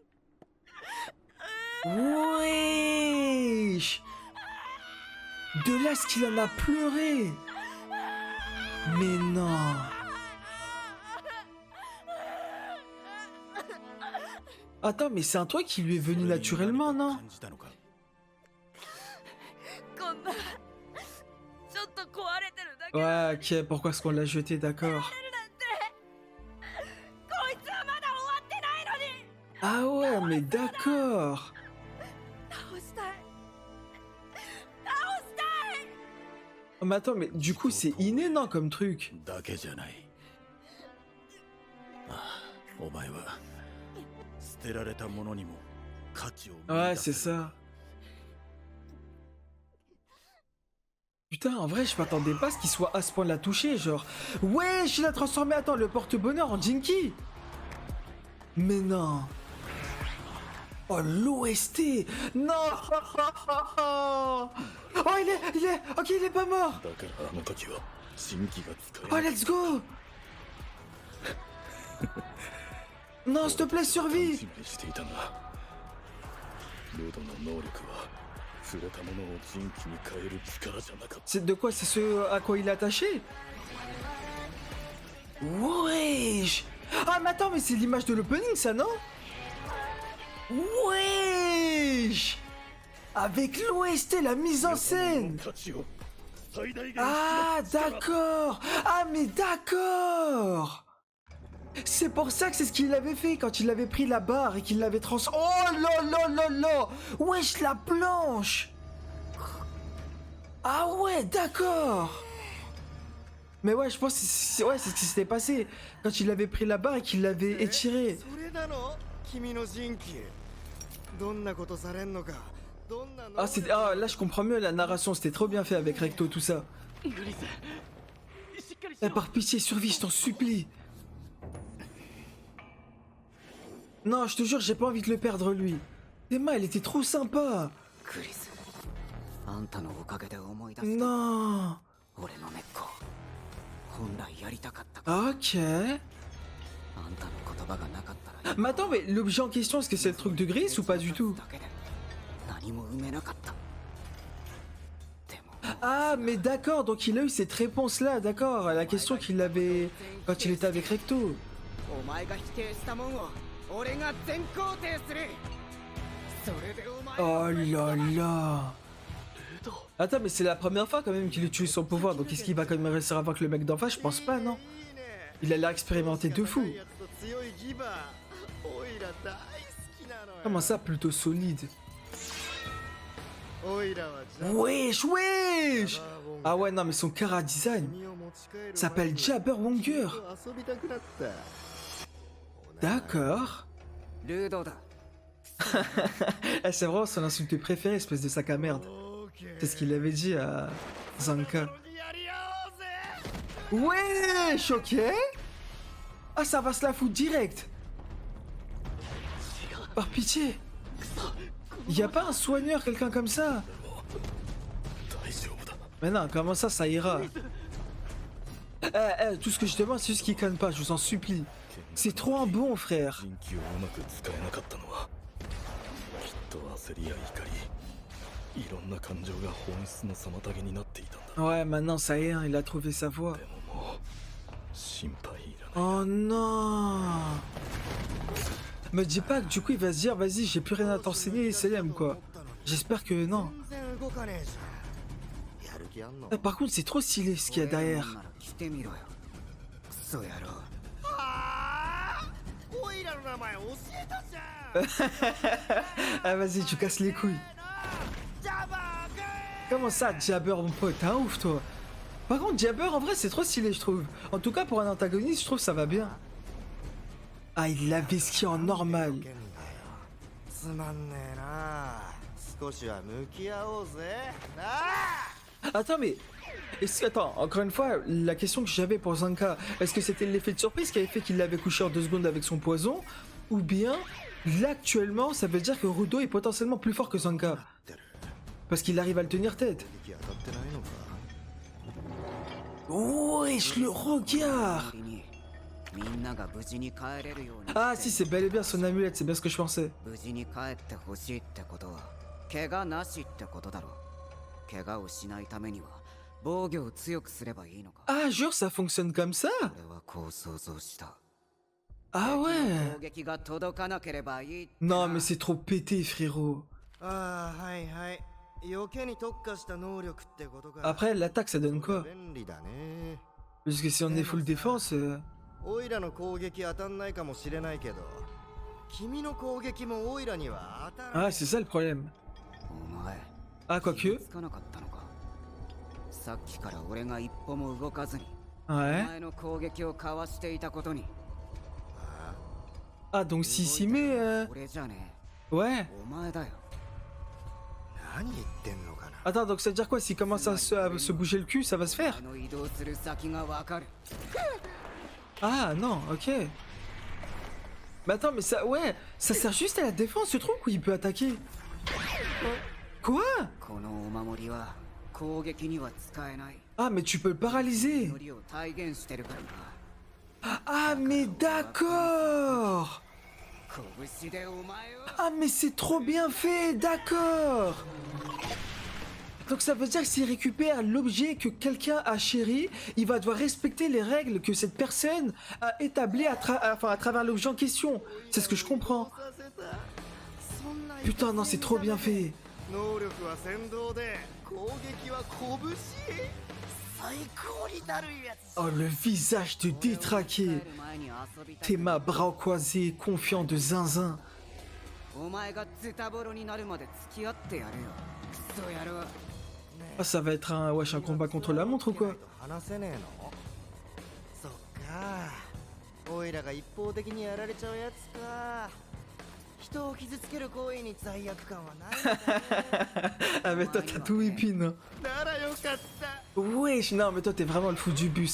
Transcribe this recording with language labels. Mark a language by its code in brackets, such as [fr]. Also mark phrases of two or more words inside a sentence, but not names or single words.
[fr] Wesh. De là, ce qu'il en a pleuré. Mais non. Attends, mais c'est un truc qui lui est venu naturellement, non? [ja] 感じたのか。こんなちょっと壊れてるだけ [fr] Ouais, ok, pourquoi est-ce qu'on l'a jeté, d'accord. [ja] こいつはまだ終わってないのに [fr] Ah ouais, mais d'accord. [ja] 倒したい倒したい [fr] Oh, mais attends, mais du coup, c'est inné, non, comme truc? [ja] だけじゃない。ああ、お前は捨てられたものにも価値を見出 [fr] Ouais, [ja] せ [fr] c'est [ja] る。 [fr] ça. Putain, en vrai, je m'attendais pas à ce qu'il soit à ce point-là touché, genre... Wesh, il a transformé, attends, le porte-bonheur en Jinky. Mais non. Oh, l'OST. Non. Oh, ok, il est pas mort. [ja] だからあの時は新規が使え [en] Oh, let's go. [fr] Non, s'il te plaît, survie. [ja] 示していたんだ。ルドの能力は触れたものを人気に変える力じゃなかった。 [fr] C'est de quoi? C'est ce à quoi il est attaché? Wesh. Ah, mais attends, mais c'est l'image de l'opening, ça, non? Wesh. Avec l'OST, la mise en scène. [ja] 価値を最大限 [fr] Ah, d'accord. Ah, mais d'accord. C'est pour ça que c'est ce qu'il avait fait quand il avait pris la barre et qu'il l'avait Oh là là là là. Wesh, la planche. Ah ouais, d'accord. Mais ouais, je pense que c'est ce qui s'était passé quand il avait pris la barre et qu'il l'avait étiré. [ja] それなの君の人気どんなことされんのかどんな能 [fr] Ah, [ja] 力 [fr] ah, là je comprends mieux la narration, c'était trop bien fait avec Recto, tout ça. Eh, par pitié, survie, je t'en supplie. Non, je te jure, j'ai pas envie de le perdre, lui. Emma, elle était trop sympa. [ja] クリスあんたのおかげで思い出す [fr] Non. [ja] 俺の根っこ本来やりたかった [fr] Ok. [ja] あんたの言葉がなかったら [fr] Mais attends, mais l'objet en question, est-ce que c'est le truc de Gris ou pas du tout? [ja] だけで何も埋めなかったでも [fr] Ah, mais d'accord, donc il a eu cette réponse-là, d'accord, à la question qu'il avait quand il était avec Recto. [ja] お前が否定したもんを俺が全肯定する。それでお前 [fr] Oh là là. Attends, mais c'est la première fois quand même qu'il utilise son pouvoir, donc est-ce qu'il va quand même réussir à vaincre le mec d'en face? Je pense pas, non. Il a l'air expérimenté de fou. [ja] 強いギバー。オイラ大好きなのよ。 [fr] Comment ça, plutôt solide? [ja] オイラはジャ [fr] Wesh, wesh. Ah ouais, non, mais son Kara design [ja] 身を持ち帰る [fr] s'appelle Jabber Wonger. [ja] 遊びたくなった。 [fr] D'accord. [ja] ルードだ。 [fr] Eh, c'est vraiment son insulte préférée, espèce de sac à merde. C'est ce qu'il avait dit à Zanka. [ja] やり合おうぜ。 [fr] Wesh, ok. Ah, ça va se la foutre direct. Par pitié. Y a pas un soigneur, quelqu'un comme ça? Mais non, comment ça ira? Tout ce que je demande, c'est juste qu'il conne pas, je vous en supplie. C'est trop un bon, frère. [ja] 人気をうまく使えなかったのはきっと焦りや怒りいろんな感情が本質の妨げになっていたんだ。 [fr] Ouais, maintenant, ça y est, hein, il a trouvé sa voie. [ja] でももう心配いらない。 [fr] Oh non. Me dis pas que du coup il va se dire, vas-y, j'ai plus rien à t'enseigner, Selem, quoi. J'espère que non. [ja] 全然動かねえじゃん。やる気あんの？ [fr] Par contre, c'est trop stylé ce qu'il y a derrière. [ja] 来てみろよ。クソ野郎。はあ？オイラの名前教えたじゃん。 [fr] Ah, vas-y, tu casses les couilles. [ja] ジャバーかい。 [fr] Comment ça, Jabber, mon pote? T'es un ouf, toi. Par contre, Jabber, en vrai, c'est trop stylé, je trouve. En tout cas, pour un antagoniste, je trouve que ça va bien. Ah, il avait ce qui est en normal. [ja] つまんねえな。少しは向き合おうぜ。なあ。 [fr] Attends, mais... Attends, encore une fois, la question que j'avais pour Zanka, est-ce que c'était l'effet de surprise qui avait fait qu'il l'avait couché en 2 secondes avec son poison? Ou bien, là, actuellement, ça veut dire que Rudo est potentiellement plus fort que Zanka? Parce qu'il arrive à le tenir tête. [ja] 敵当たってないのか。 [fr] Wesh, le regard! [ja] にみんなが無事に帰れるように。 [fr] Ah si, c'est bel et bien son amulette, c'est bien ce que je pensais. [ja] 無事に帰ってほしいってことは怪我なしってことだろう。怪我をしないためには防御を強くすればいいのか。 [fr] Ah, jure, ça fonctionne comme ça? [ja] 俺はこう想像した。 [fr] Ah [ja] 攻 [fr] ouais! [ja] 撃が届かなければいいって。 [fr] Non, mais c'est trop pété, frérot. [ja] ああ、はいはい。余計に特化した能力ってことか。 [fr] Après, l'attaque, ça donne quoi? [ja] 便利だね。 [fr] Parce que si on est full défense... [ja] オイラの攻撃当たんないかもしれないけど、君の攻撃もオイラには当たらな [fr] Ah, [ja] い。 [fr] c'est ça le problème. [ja] お前 [fr] Ah, [ja] 気 [fr] quoique... [ja] がつかなかったのか。さっきから俺が一歩も動かずに、お [fr] Ouais. [ja] 前の攻撃をかわしていたことに。 [fr] Ah, donc s'il s'y met... [ja] 俺じゃね [fr] Ouais. [ja] え、お前だよ。何言ってんのかな。 [fr] Attends, donc ça veut dire quoi? S'il commence à se bouger le cul, ça va se [ja] お [fr] faire? [ja] 前の移動する先がわかる。 [fr] Ah, non, ok. Mais attends, mais ça... Ouais, ça sert juste à la défense, ce truc, ou il peut attaquer? Quoi? [ja] このお守りは攻撃には使えない。 [fr] Ah, mais tu peux le paralyser. [ja] ノリを体現してるからな。 [fr] Ah, mais d'accord. [ja] 拳でお前を。 [fr] Ah, mais c'est trop bien fait, d'accord. Donc ça veut dire que s'il récupère l'objet que quelqu'un a chéri, il va devoir respecter les règles que cette personne a établies à travers l'objet en question. C'est ce que je comprends. [ja] させた。そんな [fr] Putain, non, c'est trop bien fait. [ja] 能力は先導で、攻撃は拳。最高にだるいやつ。 [fr] Oh, le visage de détraqué. [ja] 帰る前に遊びたい。 [fr] T'es ma bras croisés, confiant de zinzin. [ja] お前がズタボロになるまで付き合ってやるよ。クソ野郎。 [fr] Ah, ça va être un, wesh, un combat contre la montre ou quoi? [ja] 話せねえの？そっか。オイラが一方的にやられちゃうやつか。人を傷つける行為に罪悪感はないんだね。 [fr] Ah, mais toi, t'as tout épine. Hein. [ja] ならよかった。 [fr] Wesh, non, mais toi, t'es vraiment le fou du bus.